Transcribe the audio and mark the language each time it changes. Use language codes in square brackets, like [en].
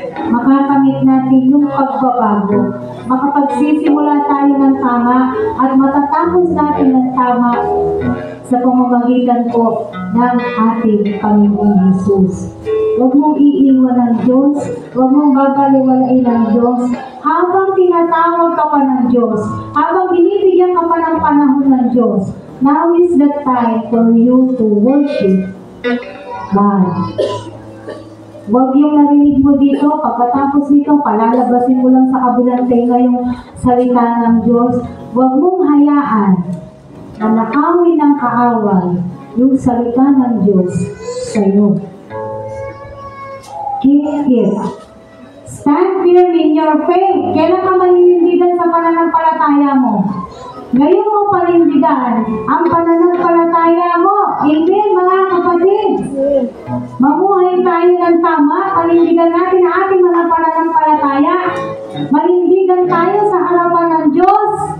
[tl] Makakamit natin yung pagbabago. Makapagsisimula tayo ng tama at matatapos natin ng tama sa pamamagitan po ng ating Panginoong Jesus. Huwag mong iiwan ng Diyos, huwag mong babaliwalain ng Diyos, habang tinatawag ka pa ng Diyos, habang binibigyan ka pa ng panahon ng Diyos. [en] Now is the time for you to worship God. [tl] Huwag yung narinig mo dito, pagkatapos nito, palalabasin mo lang sa kabilang tenga yung salita ng Diyos. Huwag mong hayaan na nakawin ng kaaway yung salita ng Diyos sa iyo. [en] Keep it. Stand firm in your faith. [tl] Kailan ka maninindigan sa pananampalataya mo? Ngayon mo panindigan ang pananampalataya mo. Amen, mga kapatid. Mamuhay tayo ng tama. Panindigan natin ang ating mga pananampalataya. Manindigan tayo sa harapan ng Diyos.